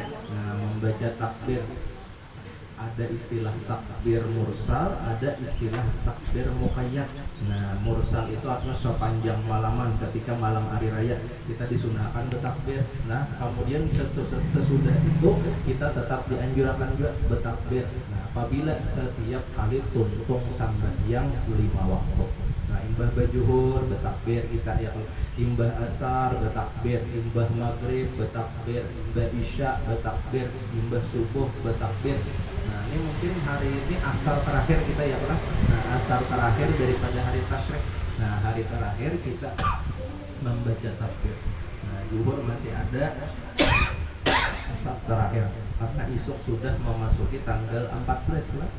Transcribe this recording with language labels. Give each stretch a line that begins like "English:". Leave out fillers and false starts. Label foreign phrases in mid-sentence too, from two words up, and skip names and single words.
Indonesian: Nah membaca takbir, ada istilah takbir mursal, ada istilah takbir muqayyad. Nah mursal itu artinya sepanjang malaman ketika malam hari raya kita disunahkan bertakbir. Nah kemudian sesudah itu kita tetap dianjurkan juga bertakbir. Nah apabila setiap kali tuntung sembahyang 5 waktu.
Banjar: Nah imbah bajuhur bertakbir kita ya, imbah asar bertakbir, imbah maghrib bertakbir, imbah isya bertakbir, imbah subuh bertakbir.
Indonesian: Nah ini mungkin hari ini asar terakhir kita ya Pak. Nah asar terakhir daripada hari tasyrik. Nah hari terakhir kita membaca takbir. Nah zuhur masih ada asar terakhir karena esok sudah memasuki tanggal 14 lah.